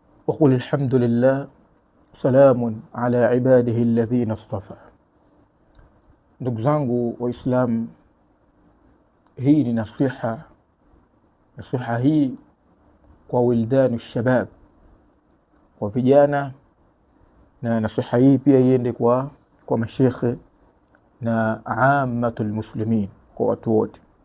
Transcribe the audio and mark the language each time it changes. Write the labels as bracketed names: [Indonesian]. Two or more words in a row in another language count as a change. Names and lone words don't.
[Arabic] وقل الحمد لله سلام على عباده الذين اصطفى. [Swahili] Ndugu zangu Waislamu, hii ni nasiha hii kwa [Arabic] ولدان شباب, [Swahili] kwa vijana, na nasiha hii pia iende kwa mashekhe na [Arabic] عامة المسلمين, [Swahili] kwa watu wote.